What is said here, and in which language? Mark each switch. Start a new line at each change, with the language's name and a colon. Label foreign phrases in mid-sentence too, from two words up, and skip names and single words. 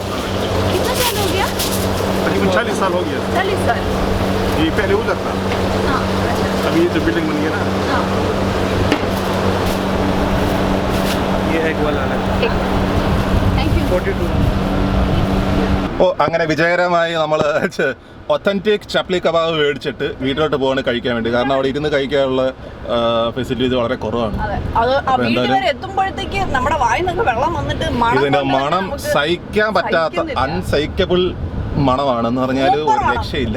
Hindi: कितना साल हो गया? तकरीबन 40 साल हो गया. 40 साल. ये पहले उधर था. अभी ये जो बिल्डिंग बन गई ना, ये एक वाला अलग.
English: thank you. 42.
Malayalam: ഓ അങ്ങനെ വിജയകരമായി നമ്മൾ ഒത്തൻറ്റിക് ചപ്ലി കബാബ് മേടിച്ചിട്ട് വീട്ടിലോട്ട് പോകാൻ കഴിക്കാൻ വേണ്ടി. കാരണം അവിടെ ഇരുന്ന് കഴിക്കാനുള്ള ഫെസിലിറ്റീസ് വളരെ കുറവാണ്. എത്തുമ്പോഴത്തേക്ക് നമ്മുടെ വായിന്നൊക്കെ വെള്ളം വന്നിട്ട് ഇതിന്റെ മണം സഹിക്കാൻ പറ്റാത്ത അൺസഹിക്കബിൾ മണമാണെന്ന് പറഞ്ഞാൽ ഒരു രക്ഷയില്ല.